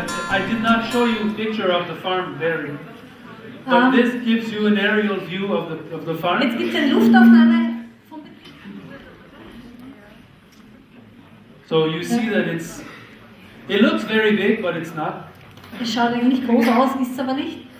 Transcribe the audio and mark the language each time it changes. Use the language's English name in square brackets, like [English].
[English] I did not show you a picture of the farm there, but this gives you an aerial view of the farm. [German] Jetzt gibt es eine Luftaufnahme vom Betrieb. [English] So you see that it looks very big, but it's not. [German] Es schaut eigentlich groß aus, ist es aber nicht.